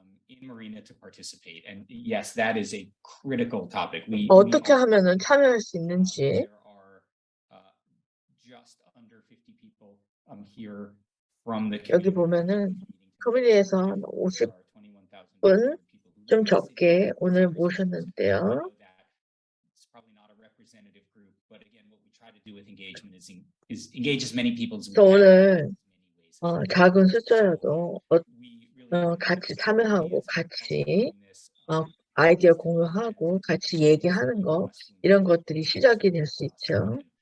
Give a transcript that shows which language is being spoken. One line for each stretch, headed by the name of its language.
English: In Marina to participate, and yes, that is a critical topic.
Korean: 어떻게 하면은 참여할 수 있는지.
English: There are just under 50 people here from the
Korean: 여기 보면은 커뮤니티에서 한 50분 좀 적게 오늘 모셨는데요.
English: It's probably not a representative group, but again, what we try to do with engagement is engage as many people as we 또 can.
Korean: 오늘 작은 숫자라도 같이 참여하고 같이 아이디어 공유하고 같이 얘기하는 거 이런 것들이 시작이 될 수 있죠.